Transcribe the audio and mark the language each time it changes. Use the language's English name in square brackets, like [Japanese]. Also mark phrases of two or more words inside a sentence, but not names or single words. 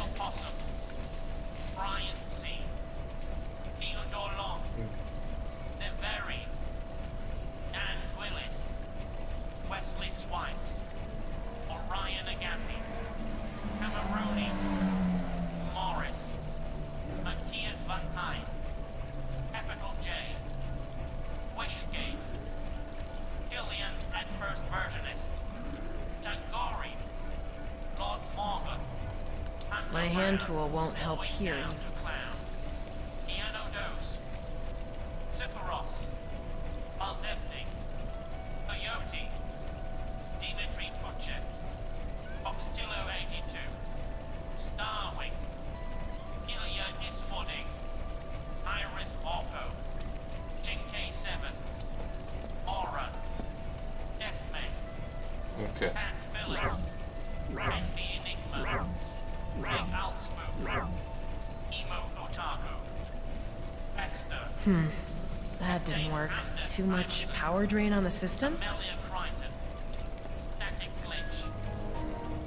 [English] Possum, Brian C, Theodore Long, The Very, Dan Willis, Wesley Swipes, Orion Agambi, Cameroni, Morris, Matthias Van Heijn, Capital J, Wishgate, Gillian at First Virginist, Tangori, Lord Morgan, My hand tool won't help here. Piano Dose, Sypharos, Malzevnik, Coyote, Dimitri Puchek, Foxtillo 82, Starwing, Ilya Disfording, Iris Orko, Jinke 7, Aura, Deathman, Okay. Pat Phillips, Envy Enigma, Big Altsmook, Emo Otaku, Baxter, That didn't work. Too much power drain on the system? Amelia Crichton, Static Glitch,